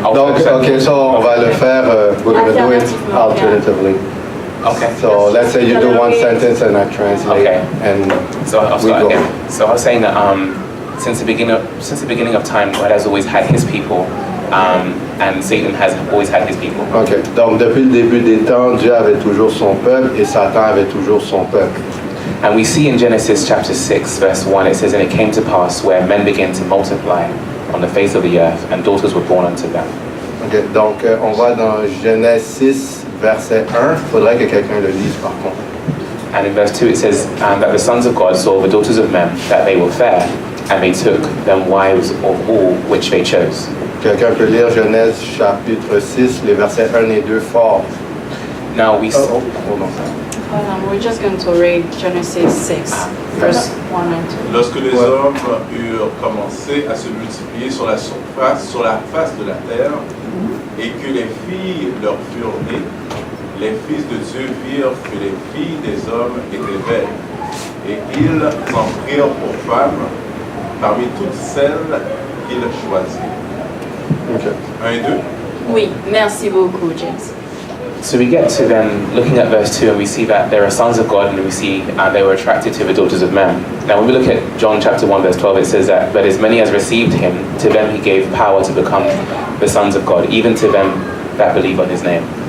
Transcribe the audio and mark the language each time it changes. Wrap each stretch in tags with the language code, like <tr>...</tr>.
<fr>Donc,</fr> <en>OK, so</en> <fr>on va le faire,</fr> <en>we're going to do it alternatively. Okay. So let's say you do one sentence and I translate. Okay. And so I'll start again. So I was saying that since the beginning of time, God has always had his people, and Satan has always had his people. OK.</en> <fr>Donc, depuis le début des temps, Dieu avait toujours son peuple et Satan avait toujours son peuple.</fr> <en>And we see in Genesis chapter 6, verse 1, it says, "And it came to pass where men began to multiply on the face of the earth, and daughters were born unto them." OK.</en> <fr>Donc, on va dans Genèse 6, verset 1. Il faudrait que quelqu'un le lise par contre.</fr> <en>And in verse 2 it says, that the sons of God saw the daughters of men, that they were fair, and they took them wives of all which they chose.</en> <fr>Quelqu'un peut lire Genèse chapitre 6, les versets 1 et 2 fort.</fr> <en>Now we see... hold on. We're just going to read Genesis 6, verse 1 and 2.</en> <fr>Lorsque les hommes eurent commencé à se multiplier sur la surface, sur la face de la terre, et que les filles leur furent nées, les fils de Dieu virent que les filles des hommes étaient belles, et ils en prirent pour femmes parmi toutes celles qu'ils choisirent.</fr> <en>Okay.</en> <fr>1 et 2. Oui, merci beaucoup, James.</fr> <en>So we get to then looking at verse 2 and we see that there are sons of God and we see they were attracted to the daughters of men. Now when we look at John chapter 1 verse 12 it says that but as many as received him, to them he gave power to become the sons of God, even to them that believe on his name.</en>